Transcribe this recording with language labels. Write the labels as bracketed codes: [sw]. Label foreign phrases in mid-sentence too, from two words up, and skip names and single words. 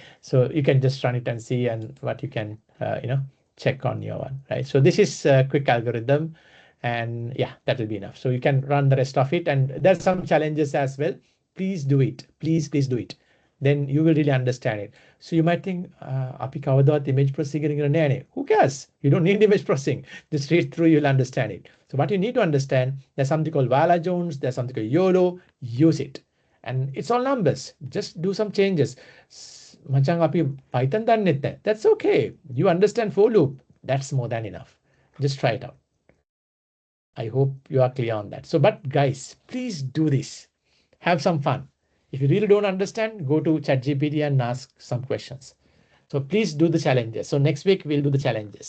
[en] So you can just run it and see and what you can, check on your one, right? So this is a quick algorithm. And yeah, that will be enough. So you can run the rest of it. And there's some challenges as well. Please do it. Please do it. Then you will really understand it. So you might think, [si] අපි කවදාවත් [en] image processing [si] කරගෙන නැහැ නේ. [en] Who cares? You don't need image processing. Just read through, you'll understand it. So what you need to understand, there's something called Vala Jones, there's something called YOLO, use it. And it's all numbers. Just do some changes. [si] මචං අපි Python දන්නෙත් නැහැ. [en] That's okay. You understand for loop. That's more than enough. Just try it out. I hope you are clear on that. So, but guys, please do this. Have some fun. If you really don't understand, go to ChatGPT and ask some questions. So please do the challenges. So next week we'll do the challenges.